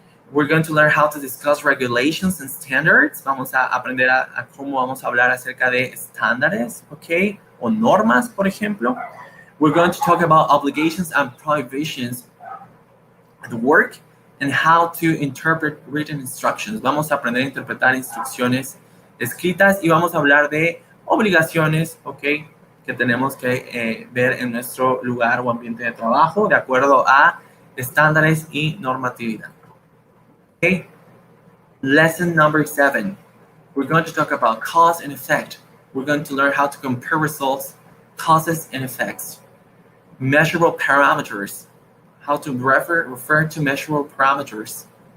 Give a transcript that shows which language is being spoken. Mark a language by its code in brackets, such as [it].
[en] We're going to learn how to discuss regulations and standards. [es] Vamos a aprender a cómo vamos a hablar acerca de estándares, ¿ok? O normas, por ejemplo. [en] We're going to talk about obligations and prohibitions at work and how to interpret written instructions. [es] Vamos a aprender a interpretar instrucciones escritas y vamos a hablar de obligaciones, ¿ok? Que tenemos que ver en nuestro lugar o ambiente de trabajo de acuerdo a estándares y normatividad. [en] Okay, lesson number 7. We're going to talk about cause and effect. We're going to learn how to compare results, causes and effects. Measurable parameters. How to refer to measurable parameters.